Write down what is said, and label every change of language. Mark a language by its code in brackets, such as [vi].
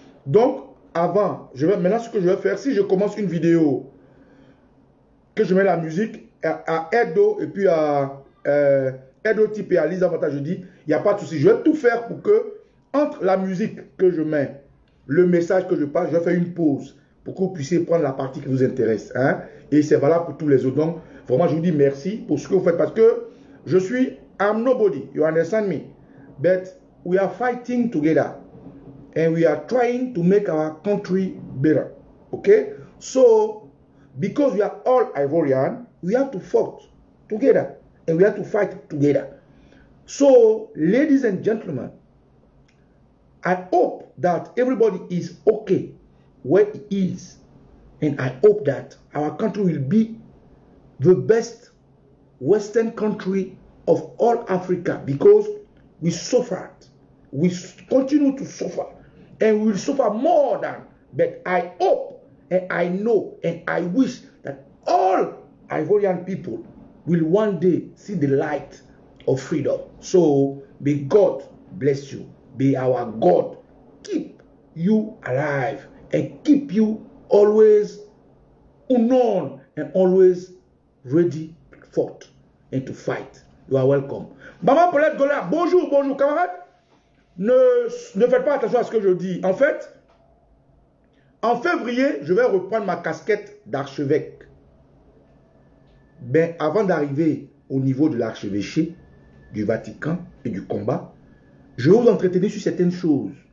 [fr] Donc avant, maintenant ce que je vais faire, si je commence une vidéo, que je mets la musique à Edo et puis à Edotype et à Lisa Vanta, je dis, il n'y a pas de souci. Je vais tout faire pour que, entre la musique que je mets, le message que je passe, je vais faire une pause pour que vous puissiez prendre la partie qui vous intéresse. Hein? Et c'est valable pour tous les autres. Donc, vraiment, je vous dis merci pour ce que vous faites parce que je suis, [en] I'm nobody, you understand me? But we are fighting together and we are trying to make our country better. Okay? So, because we are all Ivorian, we have to fight together and we have to fight together. So, ladies and gentlemen, I hope that everybody is okay where it is. And I hope that our country will be the best Western country of all Africa because we suffered. We continue to suffer. And we will suffer more than. But I hope and I know and I wish that all Ivorian people will one day see the light of freedom. So may God bless you. May our God keep you alive and keep you always unknown and always ready to fight and to fight. You are welcome. Maman Paulette Gola, [fr] bonjour, bonjour camarade. Ne faites pas attention à ce que je dis. En fait, en février, je vais reprendre ma casquette d'archevêque. Ben, avant d'arriver au niveau de l'archevêché, du Vatican et du combat, je vais vous entretenir sur certaines choses.